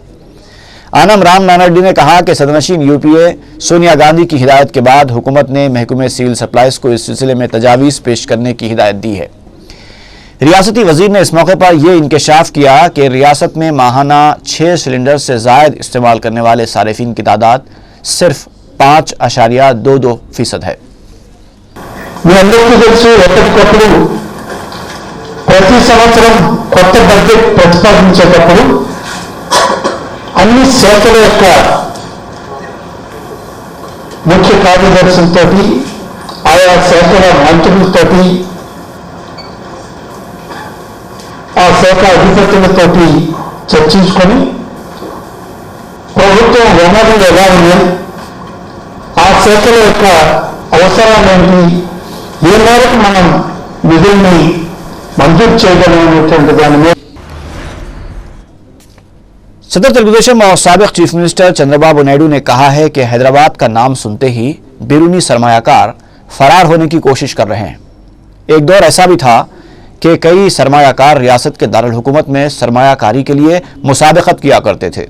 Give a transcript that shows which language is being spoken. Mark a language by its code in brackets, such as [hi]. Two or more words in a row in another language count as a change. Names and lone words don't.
[ur] آنم رام نارائن ریڈی نے کہا کہ صدرنشین یو پی اے سونیا گاندھی کی ہدایت کے بعد حکومت نے محکمہ سول سپلائز کو اس سلسلے میں تجاویز پیش کرنے کی ہدایت دی ہے. ریاستی وزیر نے اس موقع پر یہ انکشاف کیا کہ ریاست میں ماہانہ 6 سلنڈر سے زائد استعمال کرنے والے صارفین کی تعداد صرف 5.22% ہے. [te] ప్రతి సంవత్సరం కొత్త బడ్జెట్ ప్రతిపాదించేటప్పుడు అన్ని శాఖల యొక్క ముఖ్య కార్యదర్శులతో ఆయా శాఖల మంత్రులతో ఆ శాఖ అధిపతులతోటి చర్చించుకొని ప్రభుత్వం వనరులు ఎలా ఉన్నాయి, ఆ శాఖల యొక్క అవసరాలు ఏంటి, ఏ మేరకు మనం నిధుల్ని మంజూరు చేయగలిగినటువంటి దాని మీద [ur] صدر تیلگودیشم اور سابق [en] chief minister [ur] چندرابابو نائیڈو نے کہا ہے کہ حیدرآباد کا نام سنتے ہی بیرونی سرمایہ کار فرار ہونے کی کوشش کر رہے ہیں. ایک دور ایسا بھی تھا کہ کئی سرمایہ کار ریاست کے دارالحکومت میں سرمایہ کاری کے لیے مسابقت کیا کرتے تھے.